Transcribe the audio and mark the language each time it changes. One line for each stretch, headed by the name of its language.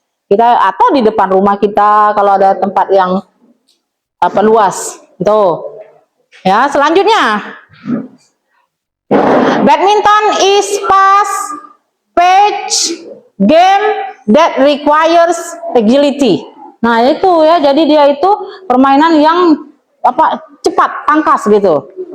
Indonesian: Kita atau di depan rumah kita kalau ada tempat yang apa luas. Itu. Ya, selanjutnya.
English: Badminton is fast-paced game that requires agility.
Indonesian: Nah, itu ya, jadi dia itu permainan yang apa cepat, tangkas gitu.